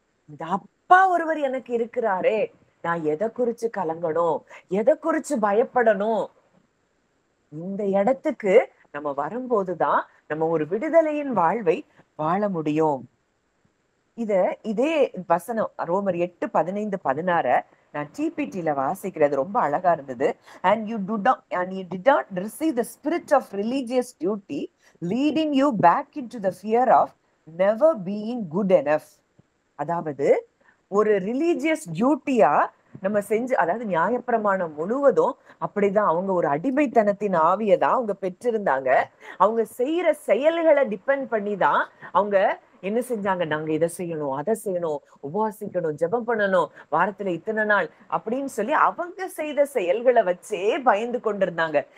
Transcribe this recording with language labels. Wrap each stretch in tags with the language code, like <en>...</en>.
<ta>இந்த அப்பா ஒருவர் எனக்கு இருக்கிறாரே, நான் எதை குறிச்சு கலங்கணும், எதை குறிச்சு பயப்படணும்? இந்த இடத்துக்கு நம்ம வரும்போதுதான் நம்ம ஒரு விடுதலையின் வாழ்வை வாழ முடியும். இதே வசனம் ரோமர் 8:15-16 நான் டிபிடில வாசிக்கிறது ரொம்ப அழகா இருந்தது.</ta> <en>and you did not receive the spirit of religious duty leading you back into the fear of never being good enough.</en> <ta>அதாவது ஒரு ரிலீஜியஸ் டியூட்டியா நம்ம செஞ்சு, அதாவது நியாயப்பிரமாணம் முழுவதும் அப்படிதான். அவங்க ஒரு அடிமைத்தனத்தின் ஆவியை தான் அவங்க பெற்றிருந்தாங்க. அவங்க செய்யற செயல்களை டிபெண்ட் பண்ணி தான் அவங்க என்ன செஞ்சாங்க? நாங்க இதை செய்யணும், அதை செய்யணும், உபவாசிக்கணும், ஜெபம் பண்ணணும், வாரத்துல இத்தனை நாள் அப்படின்னு சொல்லி அவங்க செய்த செயல்களை வச்சே பயந்து கொண்டிருந்தாங்க.</ta>